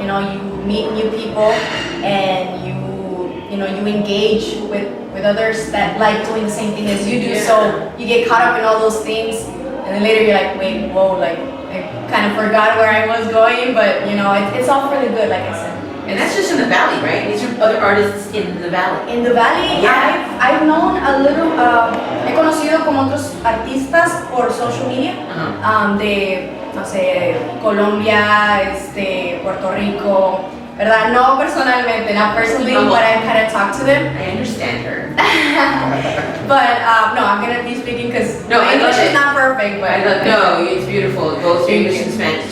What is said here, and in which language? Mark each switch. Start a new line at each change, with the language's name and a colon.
English: You meet new people, and you engage with others that like doing the same thing as you do. Yeah. So you get caught up in all those things, and then later you're like, wait, whoa, I kind of forgot where I was going, but it's all for the good, like I said. And that's just in the Valley, right? These are other artists in the Valley. In the Valley, Yeah. I've known a little,
Spanish: he conocido como otros artistas por social media, de, no sé, Colombia, Puerto Rico, ¿verdad? No personalmente,
English: not personally, but I kind of talk to them. I understand her. But no, I'm gonna be speaking because No, I English love is it. not perfect, but No, it's beautiful. Both English and Spanish.